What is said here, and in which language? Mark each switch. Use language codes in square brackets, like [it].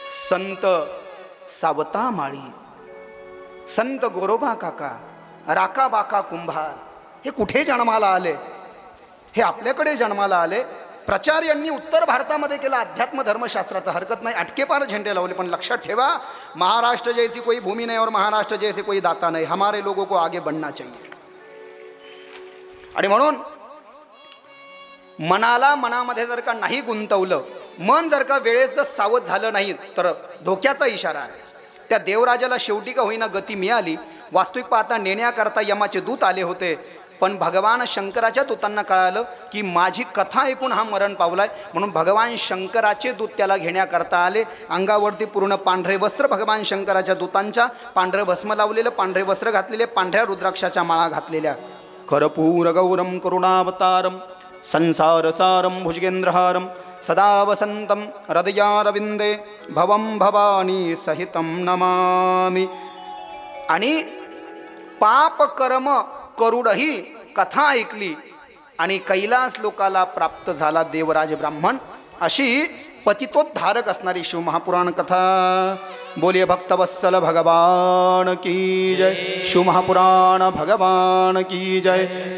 [mr] संत सावता माळी, संत गोरोबा काका, राका बाका कुंभार हे कुठे जन्माला आले? हे आपल्याकडे जन्माला आले. प्रचार यांनी उत्तर भारतामध्ये केला अध्यात्म धर्मशास्त्राचा, हरकत नाही, अटकेपार झेंडे लावले. पण लक्षात ठेवा, [hi] महाराष्ट्र जैसी कोई भूमि नहीं और महाराष्ट्र जैसे कोई दाता नहीं. हमारे लोगों को आगे बढ़ना चाहिए. [mr] आणि म्हणून मनामध्ये जर का नाही गुंतवलं, मन जर का वेळेस जर सावध झालं नाही तर धोक्याचा इशारा आहे. त्या देवराजाला शेवटी का होईना गती मिळाली. वास्तविक पाहता नेण्याकरता यमाचे दूत आले होते, पण भगवान शंकराच्या दूतांना कळालं की माझी कथा ऐकून हा मरण पावलाय. म्हणून भगवान शंकराचे दूत त्याला घेण्याकरता आले. अंगावरती पूर्ण पांढरे वस्त्र भगवान शंकराच्या दूतांच्या, पांढरं भस्म लावलेलं, पांढरे वस्त्र घातलेले, पांढऱ्या रुद्राक्षाच्या माळा घातलेल्या. [sa] कर्पूर गौरम करुणावतारम संसारसारम भुजगेंद्रहारम सदा वसंतम हृदयारविंदे भवम भवानी सहितम नमामि. [mr] आणि पाप कर्म करूडही कथा ऐकली आणि कैलास लोकाला प्राप्त झाला देवराज ब्राह्मण. अशी पतितोद्धारक असणारी शिवमहापुराण कथा. [hi] बोलिए भक्तवत्सल भगवान की जय. शिवमहापुराण भगवान की जय.